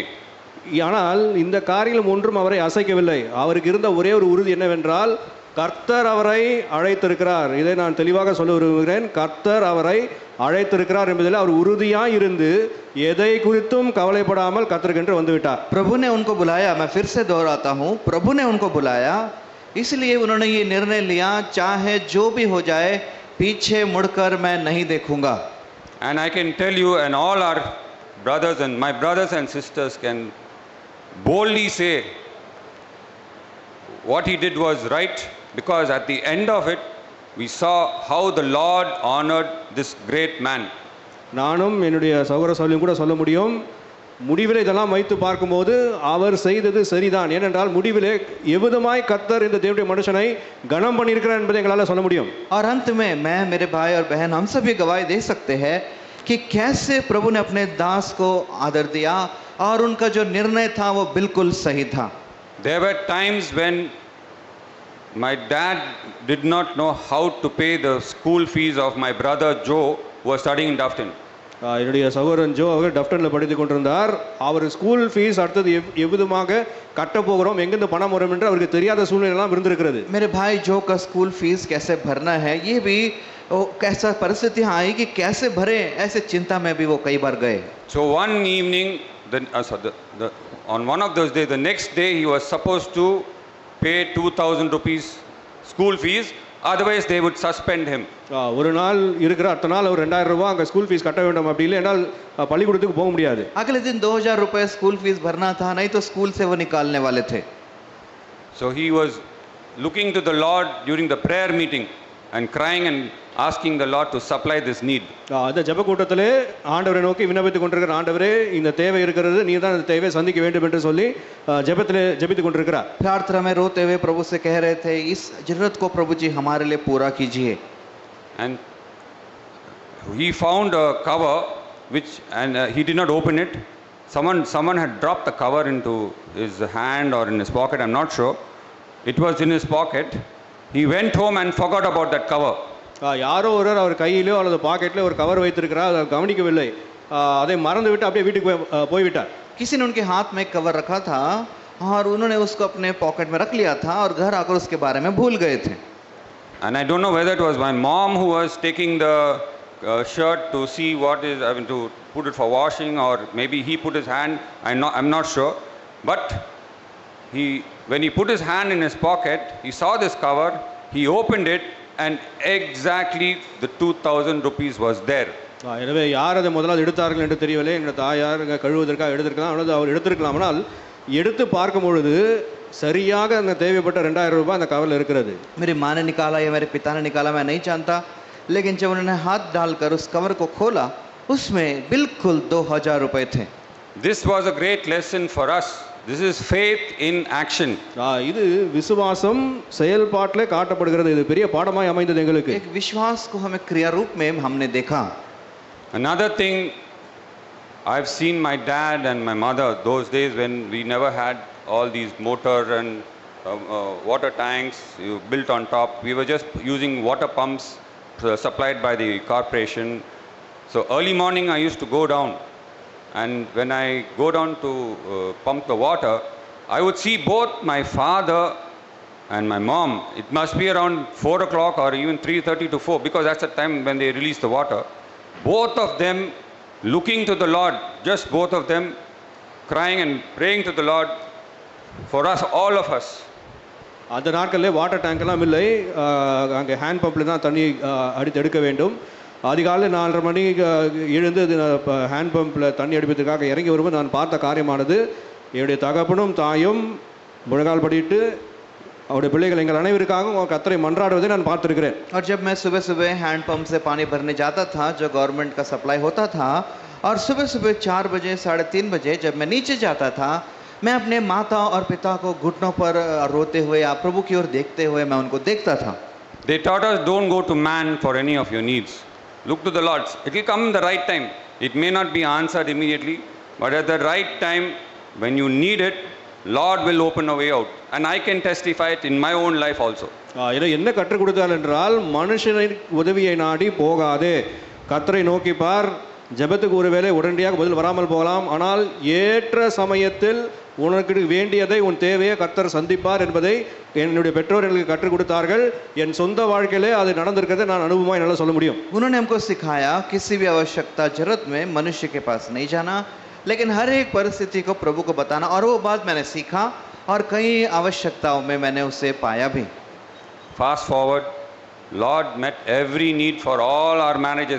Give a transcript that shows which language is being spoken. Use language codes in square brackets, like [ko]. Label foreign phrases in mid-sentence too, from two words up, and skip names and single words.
[ta] ஆனால் இந்த காரியம் ஒன்றும் அவரை அசைக்கவில்லை. அவருக்கு இருந்த ஒரே ஒரு உறுதி என்னவென்றால், கர்த்தர் அவரை அழைத்திருக்கிறார். இதை நான் தெளிவாக சொல்ல விரும்புகிறேன். கர்த்தர் அவரை அழைத்திருக்கிறார் என்பதில் அவர் உறுதியாக இருந்து எதை குறித்தும் கவலைப்படாமல் கர்த்தருக்கென்று வந்து விட்டார். [hi] प्रभु ने उनको बुलाया, मैं फिर से दोहराता हूँ, प्रभु ने उनको बुलाया, इसलिए उन्होंने ये निर्णय लिया, चाहे जो भी हो जाए पीछे मुड़कर मैं नहीं देखूंगा. [en] And I can tell you, and all our brothers and my brothers and sisters can boldly say what he did was right, because at the end of it we saw how the Lord honored this great man. [ta] நானும் என்னுடைய சகோதர சகோதரியும் கூட சொல்ல முடியும், முடிவிலே இதெல்லாம் வைத்து பார்க்கும்போது அவர் செய்தது சரிதான். ஏனென்றால் முடிவிலே எவ்விதமாய் கர்த்தர் இந்த தேவனுடைய மனுஷனை கனம் பண்ணியிருக்கிறார் என்பதை எங்களால் சொல்ல முடியும். [hi] और अंत में मैं, मेरे भाई और बहन, हम सभी गवाही दे सकते हैं कि कैसे प्रभु ने अपने दास को आदर दिया और उनका जो निर्णय था वो बिल्कुल सही था. [en] There were times when my dad did not know how to pay the school fees of my brother Joe, who was studying in Dufton. [ta] என்னுடைய சகோதரன் ஜோ அவர் டஃப்டனில் படித்து கொண்டிருந்தார். அவர் [en] school fees [ta] அடுத்தது எவ்விதமாக கட்ட போகிறோம், எங்கிருந்து பணம் வரும் என்று அவருக்கு தெரியாத சூழ்நிலையெல்லாம் இருந்திருக்கிறது. [hi] मेरे भाई जो का [en] school fees [hi] कैसे भरना है, ये भी कैसा परिस्थिति आई कि कैसे भरे, ऐसे चिंता में भी वो कई बार गए. [en] So one evening, on one of those days, the next day he was supposed to pay 2,000 rupees school fees, otherwise they would suspend him. [ta] ஒரு நாள் இருக்கிற அடுத்த நாள் அவர் 2000 ரூபாய் அங்கே [en] school fees [ta] கட்ட வேண்டும், அப்படி இல்லை என்றால் பள்ளிக்கூடத்துக்கு போக முடியாது. [hi] अगले दिन 2000 रुपए [en] school fees [hi] भरना था, नहीं तो स्कूल से वो निकालने वाले थे. [en] So he was looking to the Lord during the prayer meeting and crying and asking the Lord to supply this need. [ta] அந்த ஜெப கூட்டத்திலே ஆண்டவரை நோக்கி விண்ணப்பித்துக் கொண்டிருக்கிற, ஆண்டவரே இந்த தேவை இருக்கிறது, நீ தான் இந்த தேவையை சந்திக்க வேண்டும் என்று சொல்லி ஜெபித்துக் கொண்டிருக்கிறார். [hi] प्रार्थना में रोते हुए प्रभु से कह रहे थे, इस जरूरत को प्रभु जी हमारे लिए पूरा कीजिए. [en] And he found a cover and he did not open it. Someone had dropped the cover into his hand or in his pocket, I'm not sure. It was in his pocket. He went home and forgot about that cover. [ta] யாரோ ஒருவர் அவர் கையிலோ அல்லது பாக்கெட்டில் ஒரு கவர் வைத்திருக்கிறார், அதை கவனிக்கவில்லை, அதை மறந்து விட்டு அப்படியே வீட்டுக்கு போய்விட்டார். [hi] किसी ने उनके हाथ में कवर रखा था और उन्होंने उसको अपने पॉकेट में रख लिया था और घर आकर उसके बारे में भूल गए थे. [en] And I don't know whether it was my mom who was taking the shirt to see to put it for washing, or maybe he put his hand, I'm not sure. But when he put his hand in his pocket, he saw this cover, he opened it, and exactly the 2,000 rupees was there. [ta] எனவே யார் அதை முதலாவது எடுத்தார்கள் என்று தெரியவில்லை. எங்கள் தாயார் கழுவுவதற்காக எடுத்திருக்கலாம், அல்லது அவர் எடுத்திருக்கலாம். ஆனால் எடுத்து பார்க்கும் பொழுது சரியாக அந்த தேவைப்பட்ட 2000 ரூபாய் அந்த கவரில் இருக்கிறது. [hi] मेरी माँ ने निकाला या मेरे पिता ने निकाला मैं नहीं जानता, लेकिन जब उन्होंने हाथ डालकर उस कवर को खोला, उसमें बिल्कुल 2000 रुपए थे. [en] This was a great lesson for us This is faith in action. [ta] இது விசுவாசம் செயல்பாட்டிலே காட்டப்படுகிறது. இது பெரிய பாடமாய் அமைந்தது எங்களுக்கு. [hi] एक विश्वास को हमें क्रिया रूप में हमने देखा. [en] Another thing, I've seen my dad and my mother those days when we never had all these motor and water tanks built on top. We were just using water pumps supplied by the corporation. So early morning I used to go down, and when I go down to pump the water, I would see both my father and my mom. It must be around 4 o'clock or even 3:30 to 4, because that's the time when they release the water. Both of them looking to the Lord, just both of them crying and praying to the Lord for us, all of us. [ta] அந்த நாட்களில் [en] water tank [ta] எல்லாம் இல்லை. அங்கே [en] hand pump-il [ta] தான் தண்ணி அடித்து எடுக்க வேண்டும். அதிகாலை 4:30 மணிக்கு எழுந்து [en] hand pump-il [ta] தண்ணி அடிப்பதற்காக இறங்கி வரும்போது நான் பார்த்த காரியமானது, என்னுடைய தகப்பனும் தாயும் முழங்கால் படிட்டு அவருடைய பிள்ளைகள் எங்கள் அனைவருக்காகவும் கர்த்தரை மன்றாடுவதை நான் பார்த்திருக்கிறேன். [hi] और जब मैं सुबह सुबह [en] hand pump [hi] से पानी भरने जाता था, जो गवर्नमेंट का सप्लाई होता था, और सुबह सुबह 4 बजे 3:30 बजे जब मैं नीचे जाता था, मैं अपने माता और पिता को घुटनों पर रोते हुए या प्रभु की ओर देखते हुए मैं उनको देखता था. [en] They taught us, don't go to man for any of your needs. Look to the Lord. It will come in the right time. It may not be answered immediately, but at the right time, when you need it, Lord will open a way out. And I can testify it in my own life also. [ta] இதை என்ன கற்றுக் கொடுத்தால் என்றால், மனுஷனின் உதவியை நாடி போகாதே, கர்த்தரை நோக்கி பார். ஜெபத்துக்கு ஒருவேளை உடனடியாக பதில் வராமல் போகலாம், ஆனால் ஏற்ற சமயத்தில் உனக்கு வேண்டியதை உன் தேவையை கர்த்தர் சந்திப்பார் என்பதை என்னுடைய பெற்றோர் எனக்கு கற்றுக் கொடுத்தார்கள். என் சொந்த வாழ்க்கையிலே அது நடந்திருக்கிறதை நான் அனுபவமாக என்னால் சொல்ல முடியும். [hi] उन्होंने हमको सिखाया किसी भी आवश्यकता जरूरत में मनुष्य के पास नहीं जाना, लेकिन हर एक परिस्थिति को प्रभु को बताना. और वो बात मैंने सीखा और कई आवश्यकताओं में मैंने उसे पाया भी. [en] Fast forward, Lord met every need for all our marriages.